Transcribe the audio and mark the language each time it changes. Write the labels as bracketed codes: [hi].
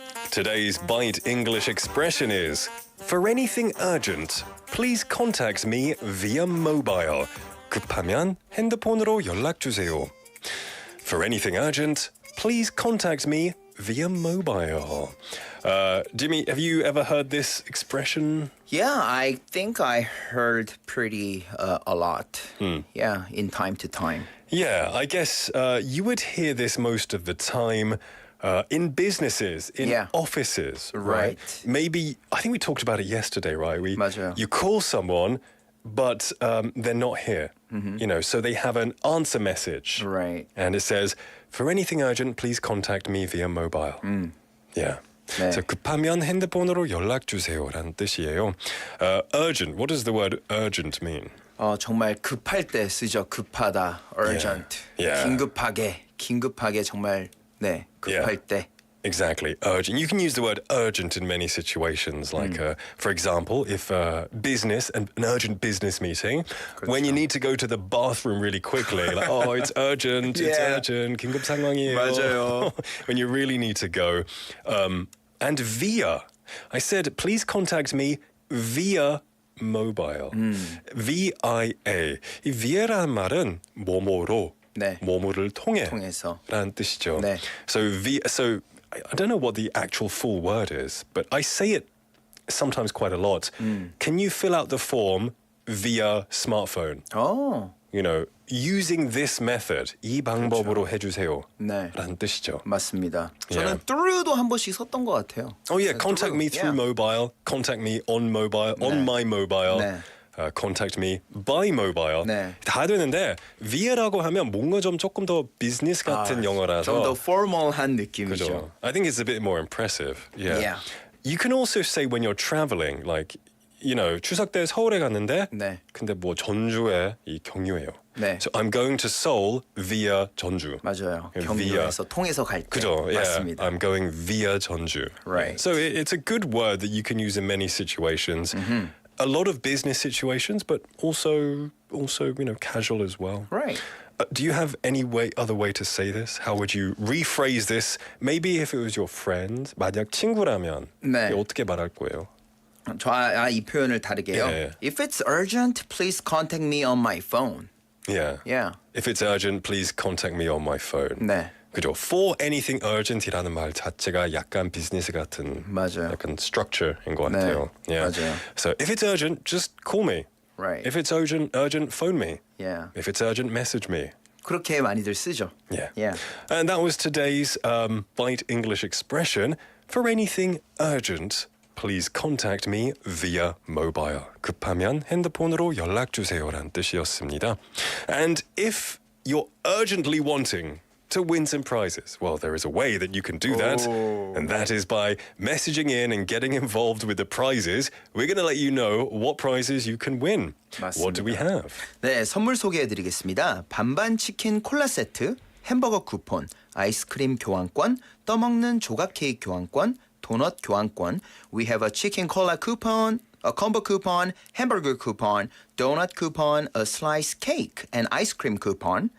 [en] Today's Bite English expression is, for anything urgent, please contact me via mobile. [ko] 급하면 핸드폰으로 연락 주세요. [en] For anything urgent, please contact me via mobile. Jimmy, have you ever heard this expression? Yeah, I think I heard pretty a lot. Yeah, in time to time. Yeah, I guess you would hear this most of the time in businesses, in offices, right? Maybe, I think we talked about it yesterday, right? [ko] 맞아요. [en] You call someone, but they're not here, you know, so they have an answer message. Right. And it says, for anything urgent, please contact me via mobile. Yeah. [ko] 네. [en] So [ko] 급하면 핸드폰으로 연락 주세요라는 뜻이에요. [en] Urgent, what does the word urgent mean? [ko] 정말 급할 때 쓰죠. 급하다, urgent. [en] Yeah. [ko] 긴급하게 정말 네 급할 때. [en] Exactly, urgent. You can use the word urgent in many situations. Like, for example, if an urgent business meeting, when you need to go to the bathroom really quickly, like, oh, it's urgent, it's urgent, [ko] 긴급 상황이에요. 맞아요. [en] When you really need to go. And via. I said, please contact me via mobile. VIA. [ko] 이 via라는 말은 뭐뭐로, 네. 뭐뭐를 통해서. 라는 뜻이죠. 네. [en] So I don't know what the actual full word is, but I say it sometimes quite a lot. Can you fill out the form via smartphone? 어. You know, using this method, [ko] 이 방법으로 해주세요. 네. 라는 뜻이죠. 맞습니다. [en] Yeah. [ko] 저는 through도 한 번씩 썼던 것 같아요. [en] Oh yeah, contact me through mobile, contact me on mobile, on my mobile. [ko] 네. [en] Contact me by mobile. [ko] 네. 다 되는데 via라고 하면 뭔가 좀 조금 더 비즈니스 같은 영어라서 좀 더 formal한 느낌이죠. 그죠? [en] I think it's a bit more impressive. Yeah. Yeah. You can also say when you're traveling, like, you know, [ko] 추석 때 서울에 갔는데, 네. 근데 뭐 전주에 이 경유예요. 네. [en] So I'm going to Seoul via 전주. [ko] 맞아요. [en] via. [ko] 경유에서 통해서 갈 때. 그죠? Yeah. 맞습니다. [en] I'm going via 전주. Right. So it's a good word that you can use in many situations. A lot of business situations, but also you know, casual as well. Right. Do you have any other way to say this? How would you rephrase this? Maybe if it was your friend, [ko] 만약 친구라면 네. 어떻게 말할 거예요? 이 표현을 다르게요. [en] Yeah. If it's urgent, please contact me on my phone. Yeah. Yeah. If it's urgent, please contact me on my phone. [ko] 네. 그죠? [en] For anything urgent [ko] 이라는 말 자체가 약간 비즈니스 같은 맞아요. 약간 structure인 것 네. 같아요. Yeah. 맞아요. [en] So if it's urgent, just call me. Right. If it's urgent, phone me. Yeah. If it's urgent, message me. [ko] 그렇게 많이들 쓰죠. [en] Yeah. Yeah. And that was today's Byte English expression. For anything urgent, please contact me via mobile. [ko] 급하면 핸드폰으로 연락 주세요라는 뜻이었습니다. [en] And if you're urgently wanting to win some prizes, well, there is a way that you can do that, and that is by messaging in and getting involved with the prizes. We're going to let you know what prizes you can win. [ko] 맞습니다. [en] What do we have? [ko] 네, 선물 소개해드리겠습니다. 반반 치킨 콜라 세트, 햄버거 쿠폰, 아이스크림 교환권, 떠먹는 조각 케이크 교환권, 도넛 교환권. [en] We have a chicken cola coupon, a combo coupon, hamburger coupon, donut coupon, a slice cake, and ice cream coupon.